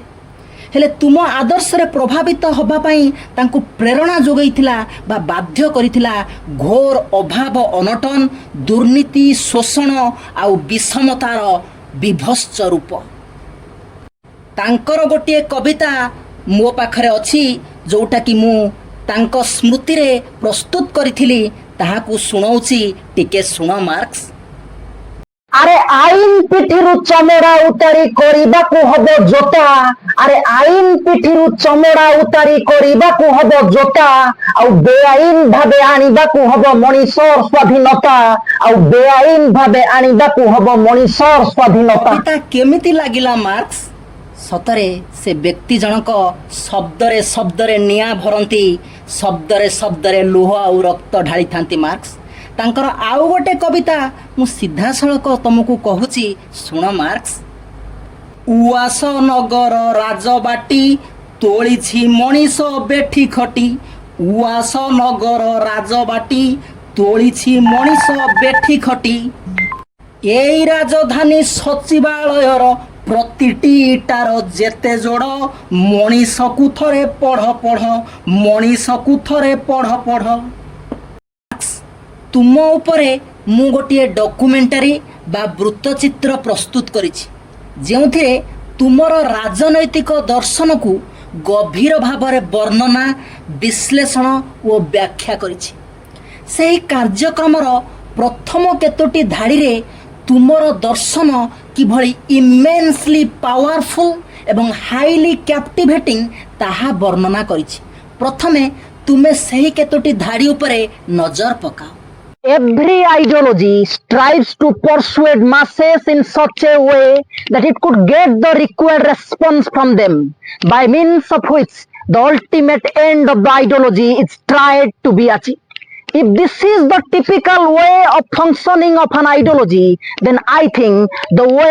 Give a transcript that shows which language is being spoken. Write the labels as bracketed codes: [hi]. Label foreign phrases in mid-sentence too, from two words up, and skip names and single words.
[or] ହେଲେ ତୁମ ଆଦର୍ଶରେ ପ୍ରଭାବିତ ହେବା ପାଇଁ ତାଙ୍କୁ ପ୍ରେରଣା ଯୋଗାଇଥିଲା ବା ବାଧ୍ୟ କରିଥିଲା ଘୋର ଅଭାବ, ଅନଟନ, ଦୁର୍ନୀତି, ଶୋଷଣ ଆଉ ବିଷମତାର ବିଭତ୍ସ ରୂପ। ତାଙ୍କର ଗୋଟିଏ କବିତା ମୋ ପାଖରେ ଅଛି, ଯେଉଁଟାକି ମୁଁ ତାଙ୍କ ସ୍ମୃତିରେ ପ୍ରସ୍ତୁତ କରିଥିଲି, ତାହାକୁ ଶୁଣାଉଛି, ଟିକେ ଶୁଣ ମାର୍କସ। ଆରେ ଆଇନ ପିଠିରୁ ଚମଡ଼ା ଉତାରି କରିବାକୁ ହବ ଜୋତା, ଆରେ ଆଇନ ପିଠିରୁ ଚମଡ଼ା ଉତାରି କରିବାକୁ ହବ ଜୋତା, ଆଉ ବେଆଇନ ଭାବେ ଆଣିବାକୁ ହବ ମଣିଷର ସ୍ୱାଧୀନତା, ଆଉ ବେଆଇନ ଭାବେ ଆଣିବାକୁ ହବ ମଣିଷର ସ୍ୱାଧୀନତା। କବିତା କେମିତି ଲାଗିଲା ମାର୍କସ? ସତରେ ସେ ବ୍ୟକ୍ତି ଜଣକ ଶବ୍ଦରେ ଶବ୍ଦରେ ନିଆଁ ଭରନ୍ତି, ଶବ୍ଦରେ ଶବ୍ଦରେ ଲୁହ ଆଉ ରକ୍ତ ଢାଳିଥାନ୍ତି ମାର୍କସ। ତାଙ୍କର ଆଉ ଗୋଟେ କବିତା ମୁଁ ସିଧାସଳଖ ତମକୁ କହୁଛି, ଶୁଣ ମାର୍କସ। ଉଆସ ନଗର ରାଜବାଟି ତୋଳିଛି ମଣିଷ ବେଠି ଖଟି, ଉଆସ ନଗର ରାଜବାଟି ତୋଳିଛି ମଣିଷ ବେଠି ଖଟି, ଏଇ ରାଜଧାନୀ ସଚିବାଳୟର ପ୍ରତିଟି ଇଟାର ଯେତେ ଯୋଡ଼, ମଣିଷକୁ ଥରେ ପଢ଼ ପଢ଼, ମଣିଷକୁ ଥରେ ପଢ଼ ପଢ଼। ତୁମ ଉପରେ ମୁଁ ଗୋଟେ ଡକ୍ୟୁମେଣ୍ଟାରୀ ବା ବୃତ୍ତଚିତ୍ର ପ୍ରସ୍ତୁତ କରିଛି ଯେଉଁଥିରେ ତୁମର ରାଜନୈତିକ ଦର୍ଶନକୁ ଗଭୀର ଭାବରେ ବର୍ଣ୍ଣନା ବିଶ୍ଳେଷଣ ଆଉ ବ୍ୟାଖ୍ୟା କରିଛି। ସେହି କାର୍ଯ୍ୟକ୍ରମର ପ୍ରଥମ କେତୋଟି ଧାଡ଼ିରେ ତୁମର ଦର୍ଶନ କିଭଳି [en] immensely powerful [or] ଏବଂ [en] highly captivating [or] ତାହା ବର୍ଣ୍ଣନା କରିଛି। ପ୍ରଥମେ ତୁମେ ସେହି କେତୋଟି ଧାଡ଼ି ଉପରେ ନଜର ପକାଅ। [en] Every ideology strives to persuade masses in such a way that it could get the required response from them, by means of which the ultimate end of the ideology is tried to be achieved. If this is the typical way of functioning of an ideology, then I think the way